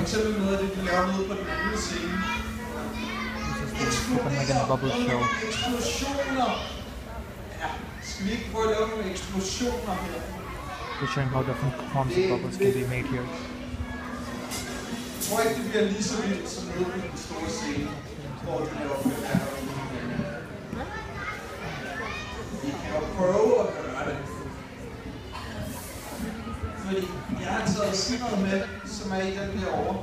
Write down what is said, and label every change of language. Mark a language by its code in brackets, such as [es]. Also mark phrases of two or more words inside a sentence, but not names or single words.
[da] eksempel noget af det, vi laver nede på den anden scene. Copenhagen Bubble Show. Eksplosioner! Ja, skal vi ikke prøve at lave nogle eksplosioner her? [en] We're showing how different forms of bubbles can be made here. [da] Jeg tror ikke, det bliver lige så vildt som nede på den store scene, hvor de laver fyrværkeri. Vi kan jo prøve at gøre det. Fordi jeg har taget sådan noget med, som er i den derovre.